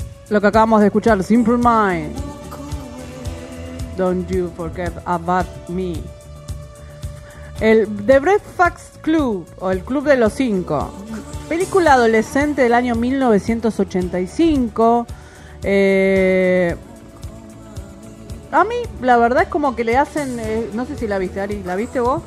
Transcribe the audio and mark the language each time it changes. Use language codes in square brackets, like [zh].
[es] Lo que acabamos de escuchar, Simple Mind. [en] Don't you forget about me. [es] El The Breakfast Club, o el Club de los Cinco. Película adolescente del año 1985. A mí, la verdad, es como que le hacen... no sé si la viste, Ari. ¿La viste vos?